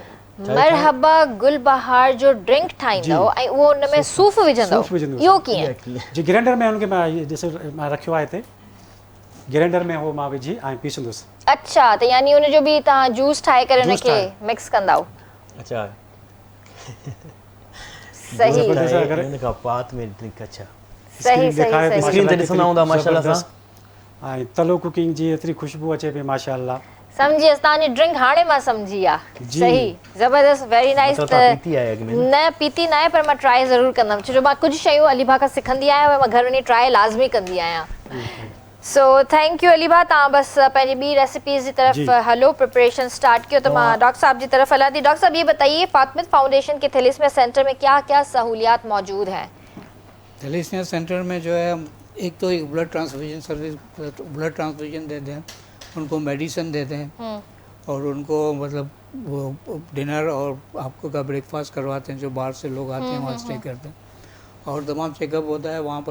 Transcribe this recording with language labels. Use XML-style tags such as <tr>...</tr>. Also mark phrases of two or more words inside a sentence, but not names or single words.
<sd>मरहबा गुलबहार जो ड्रिंक ठाहींदो ऐं उहो उन में सूफ़ विझंदो इहो कीअं जी ग्राइंडर में हुनखे मां मां रखियो आहे हिते ग्राइंडर में हो मां विझी ऐं पीसंदुसि अच्छा त यानी उन जो बि तव्हां जूस ठाहे करे उनखे मिक्स कंदा अच्छा सही</sd> <ur>میں نے کہا پات میں ڈرنک اچھا</ur> <sd>सही सही स्क्रीन ते ॾिसंदा हूंदा माशाल्लाह सां ऐं तलो कुकिंग जी एतिरी ख़ुशबू अचे पई माशाल्लाह। समझी तव्हांजी ड्रिंक हाणे मां समझी आहे। सही ज़बरदस्त</sd> <en>very nice.</en> <sd>न पीती न आहे पर मां ट्राई ज़रूरु कंदमि छो जो मां कुझु शयूं अली भाउ खां सिखंदी आहियां, मां घर वञी ट्राई लाज़मी कंदी आहियां। सो</sd> <en>thank you</en> <sd>अली भाउ। तव्हां बसि पंहिंजी ॿी रेसिपीज़ जी तरफ़ हलो, प्रिपरेशन स्टार्ट कयो त मां डॉक्टर साहब जी तरफ हलां थी।</sd> <ur>ڈاکٹر صاحب یہ بتائیے فاطمہ فاؤنڈیشن کے تھیلیسیمیا سینٹر میں کیا کیا سہولیات موجود ہیں? تھیلیسیمیا سینٹر میں جو ہے ایک تو ایک</ur> <en>blood transfusion service, blood transfusion</en> <ur>دیتے ہیں، ان کو میڈیسن دیتے ہیں اور ان کو مطلب وہ ڈنر اور آپ کو کا بریک فاسٹ کرواتے ہیں جو باہر سے لوگ آتے ہیں وہاں اسٹے کرتے ہیں اور تمام چیک اپ ہوتا ہے وہاں پر.</ur>